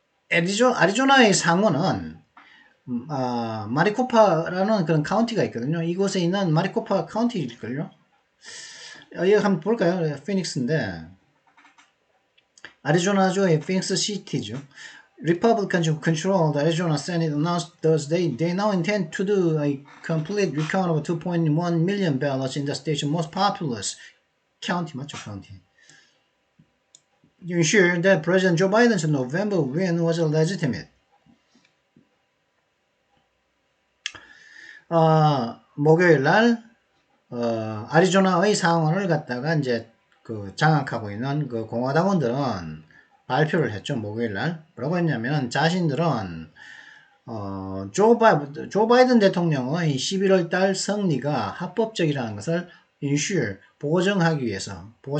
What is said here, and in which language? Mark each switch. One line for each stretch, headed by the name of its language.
Korean: 아리조나의 상원은 마리코파라는 그런 카운티가 있거든요. 이곳에 있는 마리코파 카운티일걸요. 여기 한번 볼까요? 피닉스인데 아리조나주의 피닉스 시티죠.
English: Republicans who control the Arizona Senate announced Thursday they now intend to do a complete recount of 2.1 million ballots in the state's most populous county,
Korean: 맞죠?
English: county. To ensure that President Joe Biden's November win was legitimate.
Korean: 목요일 날 아리조나의 상원을 갖다가 이제 그 장악하고 있는 그 공화당원들은 발표를 했죠. 목요일 날 뭐라고 했냐면 자신들은 조 바이든 대통령의 11월 달 승리가 합법적이라는 것을 ensure 보장을 하기 위해서